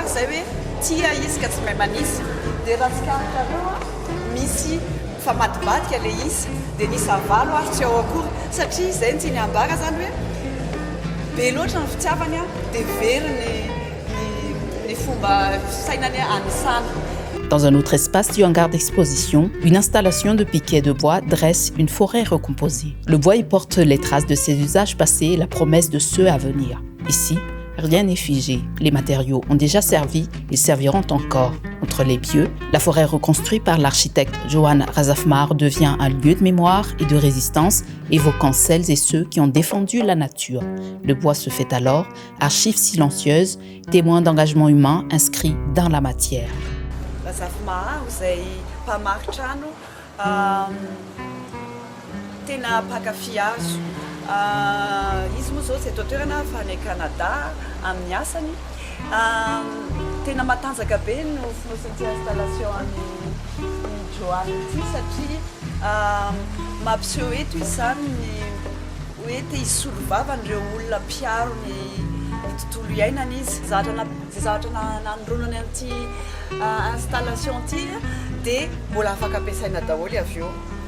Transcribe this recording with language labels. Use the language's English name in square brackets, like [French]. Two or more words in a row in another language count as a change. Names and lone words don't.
[Malagasy] izay hoe tia izy ka tsy mahay manisy dia raha tsikakareo misy famadibadika le izy dia nisy avalo ary tsy ao akory satria izay ny tiany ambara zany hoe be loatra ny fitiavany dia very ny fomba sainany anisana. [French] Dans un autre espace du hangar d'exposition, une installation de piquets de bois dresse une forêt recomposée. Le bois y porte les traces de ses usages passés et la promesse de ceux à venir. Ici, rien n'est figé. Les matériaux ont déjà servi et serviront encore. Entre les pieux, la forêt reconstruite par l'architecte Johan Razafmar devient un lieu de mémoire et de résistance, évoquant celles et ceux qui ont défendu la nature. Le bois se fait alors archive silencieuse, témoin d'engagement humain inscrit dans la matière. [Malagasy] Razafmar izay mpamaritra trano tena mpakafy azo. Izy moa zao tsy eto toerana fa any Canada amin'ny asany tena matanjaka be no fonosity installation any Johan ity satria mampiseho eto izy zany ny hoe te hisolo vavan'ireo olona mpiaro ny tontolo iainana izy zavatra nanondronany amin'ity installation ity dia mbola afaka ampiasaina daholo avy eo.